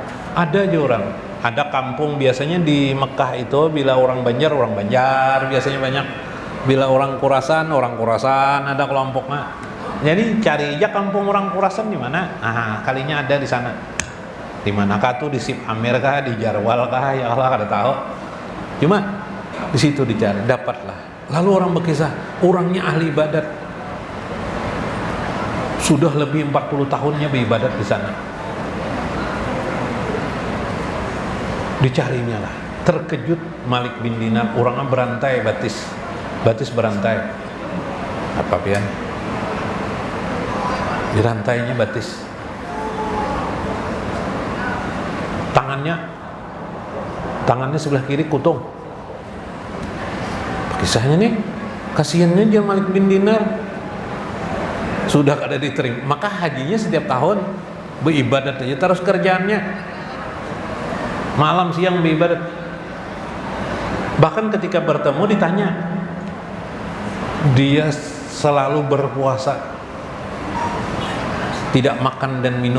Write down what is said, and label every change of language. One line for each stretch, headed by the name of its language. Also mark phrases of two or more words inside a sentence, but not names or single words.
Banjar: Ada aja orang, ada kampung biasanya di Mekah itu, bila orang Banjar biasanya banyak, bila orang Khurasan ada kelompoknya. Jadi cari aja kampung orang Khurasan di mana? Kalinya ada di sana. Di manakah tuh? Di Sib Amir kah? Di Jarwal kah?
Arabic: يا الله,
Banjar: kada tahu. Cuma di situ dicari, dapatlah. Lalu orang berkisah, orangnya ahli ibadat. Sudah lebih 40 tahunnya beribadat di sana. Dicarinya lah. Terkejut Malik bin Dinar, orangnya berantai batis berantai. Apa pian? Dirantainya batis. Tangannya sebelah kiri kutung. Kisahnya nih, kasihannya dia Malik bin Dinar, sudah kada diterima, maka hajinya setiap tahun beribadat aja terus, kerjaannya malam siang beribadat.
Indonesian: Bahkan ketika bertemu ditanya, dia selalu berpuasa, tidak makan dan minum.